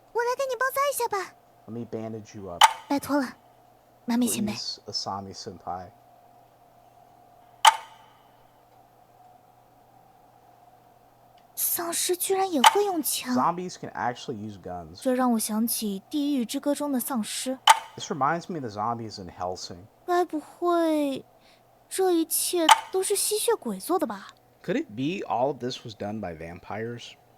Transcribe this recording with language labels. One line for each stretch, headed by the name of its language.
Chinese: 我来给你包扎一下吧。
English: Let me bandage you up,
Chinese: 拜托了，马美前辈。
English: please, Asami senpai.
Chinese: 丧尸居然也会用枪，
English: Zombies can actually use guns.
Chinese: 这让我想起《地狱之歌》中的丧尸。
English: This reminds me of the zombies in Hellsing.
Chinese: 该不会这一切都是吸血鬼做的吧？
English: Could it be all of this was done by vampires?